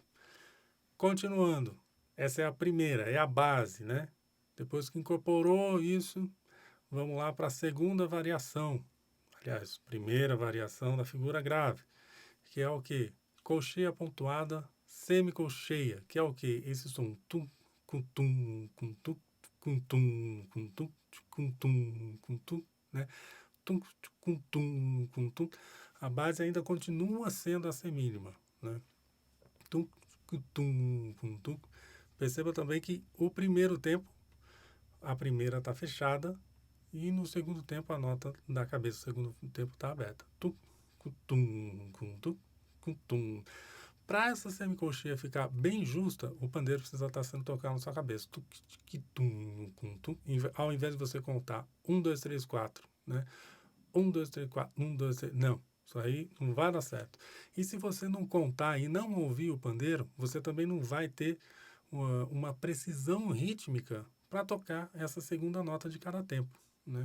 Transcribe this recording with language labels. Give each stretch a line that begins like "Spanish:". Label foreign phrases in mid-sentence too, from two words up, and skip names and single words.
Portuguese: Continuando, essa é a primeira, é a base, né? Depois que incorporou isso, vamos lá para a segunda variação. Aliás, primeira variação da figura grave, que é o que? Colcheia pontuada, semicolcheia, que é o que? Esse som tum, cum tum, cum tum, cum tum, cum tum, cum tum, cum tum, né? Tum, cum tum, cum tum. A base ainda continua sendo a semínima, né? Tum, cum tum, cum tum. Perceba também que o primeiro tempo, a primeira está fechada e no segundo tempo a nota da cabeça, o segundo tempo está aberta. Tum, cum tum, cum tum, cum tum. Para essa semicolcheia ficar bem justa, o pandeiro precisa estar sendo tocado na sua cabeça. Ao invés de você contar 1, 2, 3, 4, né? 1, 2, 3, 4, 1, 2, 3. Não, isso aí não vai dar certo. E se você não contar e não ouvir o pandeiro, você também não vai ter uma precisão rítmica para tocar essa segunda nota de cada tempo, né?